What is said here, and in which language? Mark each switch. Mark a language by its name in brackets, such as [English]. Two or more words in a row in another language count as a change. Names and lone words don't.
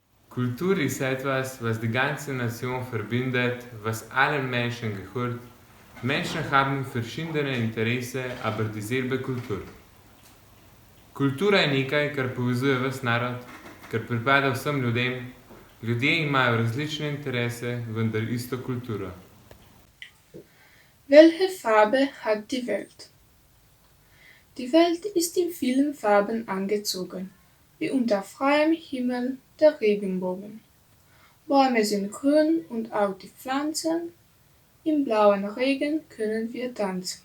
[German] Kultur ist etwas, was die ganze Nation verbindet, was alle Menschen gehört. Menschen haben verschiedene Interesse, aber dieselbe Kultur. [Slovenian] Kultura je nekaj, kar povezuje ves narod, kar pripada vsem ljudem. Ljudje imajo različne interese, vendar isto kulturo. [German] Welche Farbe hat die Welt? Die Welt ist in vielen Farben angezogen, wie unter freiem Himmel der Regenbogen. Bäume sind grün und auch die Pflanzen. Im blauen Regen können wir tanzen.